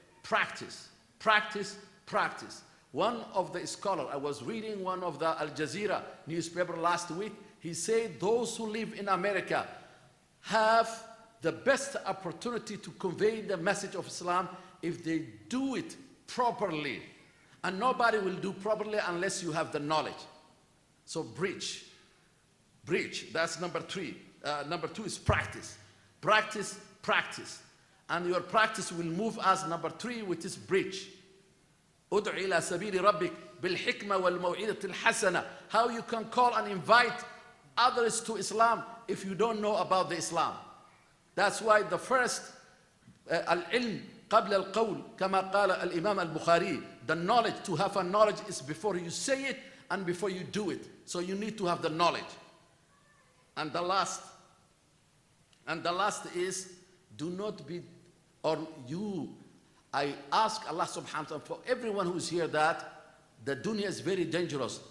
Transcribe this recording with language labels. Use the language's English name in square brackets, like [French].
[English] Practice, practice, practice. One of the scholars, I was reading one of the Al Jazeera newspaper last week, he said those who live in America have the best opportunity to convey the message of Islam if they do it properly. And nobody will do properly unless you have the knowledge. So preach. That's number 3. Number 2 is practice. Practice, practice. And your practice will move us, number 3, which is preach. [Arabic] ادع إلى سبيل ربك بالحكمة والموعظة الحسنة. [English] How you can call and invite others to Islam if you don't know about the Islam. That's why the first [Arabic] العلم قبل القول كما قال الإمام البخاري. [English] The knowledge, to have a knowledge is before you say it and before you do it. So you need to have the knowledge. And the last is, do not be, or you, I ask Allah subhanahu wa ta'ala for everyone who's here that the dunya is very dangerous.